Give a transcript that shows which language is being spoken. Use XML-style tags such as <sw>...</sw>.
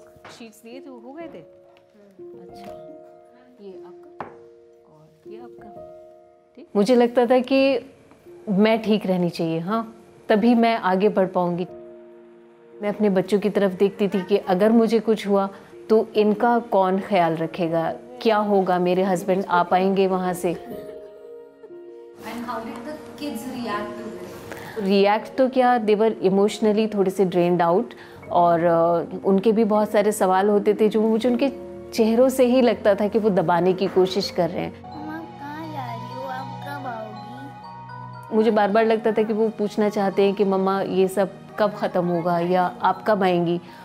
<hi>Sheets दिए थे, हो गए थे? अच्छा, ये आपका और ये आपका, ठीक। मुझे लगता था कि मैं ठीक रहनी चाहिए, हाँ, तभी मैं आगे बढ़ पाऊंगी। मैं अपने बच्चों की तरफ देखती थी कि अगर मुझे कुछ हुआ तो इनका कौन ख्याल रखेगा, क्या होगा, मेरे हस्बैंड आ पाएंगे वहाँ से।</hi> <en>And how did the kids react to this?</en> <hi>React तो क्या,</hi> <en>they were emotionally</en> <hi>थोड़े से</hi> <en>drained out,</en> <hi>और उनके भी बहुत सारे सवाल होते थे जो मुझे उनके चेहरों से ही लगता था कि वो दबाने की कोशिश कर रहे हैं। मम्मा कहाँ जा रही हो, आप कब आओगी? मुझे बार बार लगता था कि वो पूछना चाहते हैं कि मम्मा ये सब कब ख़त्म होगा या आप कब आएंगी।</hi>